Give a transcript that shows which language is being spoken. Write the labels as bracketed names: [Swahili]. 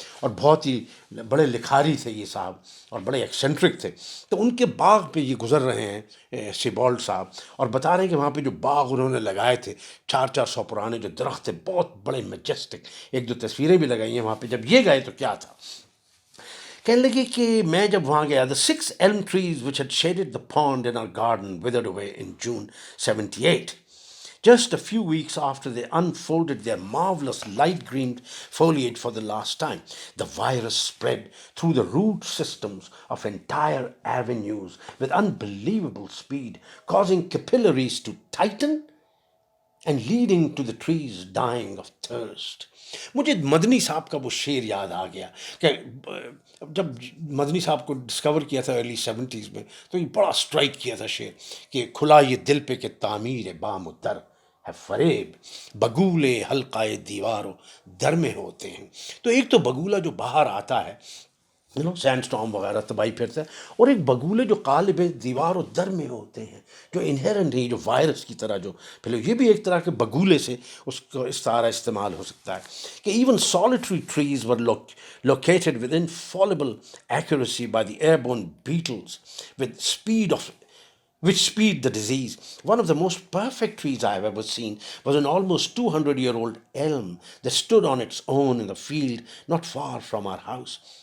[Urdu] اور بہت ہی بڑے لکھاری تھے یہ صاحب، اور بڑے ایکسنٹرک تھے. تو ان کے باغ پہ یہ گزر رہے ہیں سیبالٹ صاحب، اور بتا رہے ہیں کہ وہاں پہ جو باغ انہوں نے لگائے تھے، 400 پرانے جو درخت تھے، بہت بڑے میجسٹک. ایک دو تصویریں بھی لگائی ہیں وہاں پہ، جب یہ گئے تو کیا تھا. کہنے لگے کہ میں جب وہاں گیا، [English] the 6 elm trees which had shaded the pond in our garden withered away in June 78. Just a few weeks after they unfolded their marvelous light green foliage for the last time, the virus spread through the root systems of entire avenues with unbelievable speed, causing capillaries to tighten and leading to the trees dying of thirst. [Urdu] مجھے مدنی صاحب کا وہ شعر یاد آ گیا کہ جب مدنی صاحب کو ڈسکور کیا تھا ارلی 70s میں، تو یہ بڑا اسٹرائک کیا تھا شعر کہ کھلا یہ دل پہ کہ تعمیر بام و در ہے فریب، بگولے حلقۂ دیوار و در میں ہوتے ہیں. تو ایک تو بگولا جو باہر آتا ہے، سینڈ اسٹارم وغیرہ تباہی پھرتا ہے، اور ایک بگولے جو قالب دیوار و در میں ہوتے ہیں، جو انہیرنٹ ہے، جو وائرس کی طرح جو پھیلے. یہ بھی ایک طرح کے بگولے سے اس کو استعارہ استعمال ہو سکتا ہے کہ even [English] solitary trees were located with infallible accuracy by the airborne beetles with speed of which speed the disease. One of the most perfect trees I have ever seen was an almost 200-year-old elm that stood on its own in the field not far from our house.